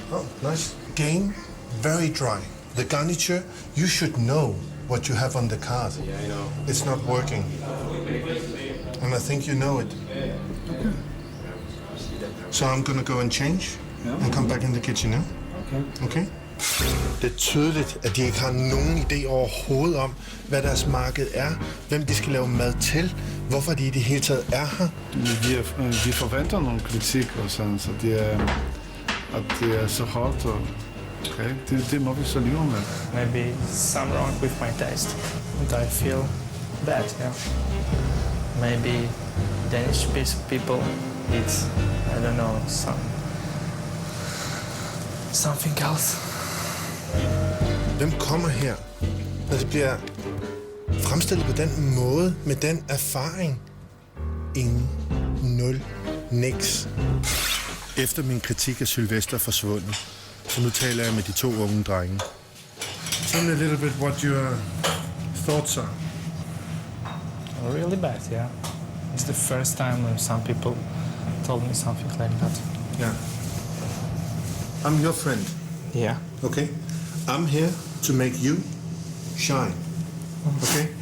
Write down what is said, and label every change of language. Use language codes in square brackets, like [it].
[en] Oh, nice. Game, very dry. The garniture, you should know what you have on the card. Yeah, I know. It's not working. And I think you know it. Okay. So I'm gonna go and change and come back in the kitchen now. Okay. Okay? [da] Det er tydeligt, at de ikke har nogen idé overhovedet om, hvad deres marked er, hvem de skal lave mad til, hvorfor de i det hele taget er her. Vi forventer nogle kritik og sådan, så det er så hårdt. Og, okay, det må vi så leve med. [en] Maybe some wrong with my taste, and I feel bad. Yeah. Maybe Danish people, it's I don't know something else. [da] Hvem kommer her, når det bliver fremstillet på den måde, med den erfaring? Ingen. Nul. Niks. Efter min kritik af Sylvester forsvundet, så nu taler jeg med de to unge drenge. [en] Tell me a little bit what your thoughts are. Really bad, yeah. It's the first time when some people told me something like that. Yeah. I'm your friend, Yeah. okay? I'm here to make you shine, okay?